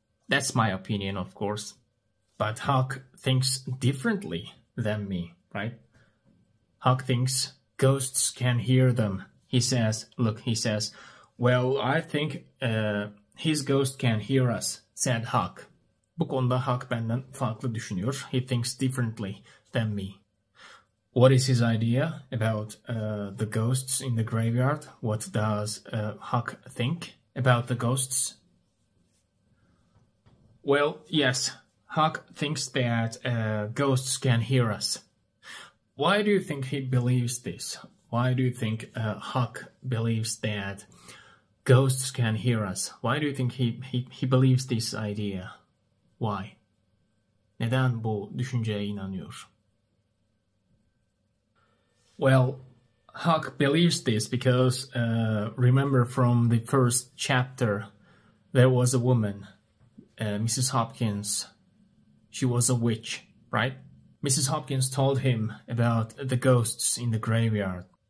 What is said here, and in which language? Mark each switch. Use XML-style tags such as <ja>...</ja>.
<en>That's my opinion, of course. But Huck thinks differently than me, right? Huck thinks ghosts can hear them. He says, well, I think his ghost can hear us, said Huck.</en> <tr>Bu konuda Huck benden farklı düşünüyor.</tr> <en>He thinks differently than me. What is his idea about the ghosts in the graveyard? What does Huck think about the ghosts? Well, yes, Huck thinks that ghosts can hear us. Why do you think he believes this? Why do you think Huck believes that ghosts can hear us? Why do you think he believes this idea? Why?</en> <tr>Neden bu düşünceye inanıyor?</tr> <en>Well, Huck believes this because remember from the first chapter, there was a woman, Mrs. Hopkins. She was a witch, right? Mrs. Hopkins told him about the ghosts in the graveyard.</en>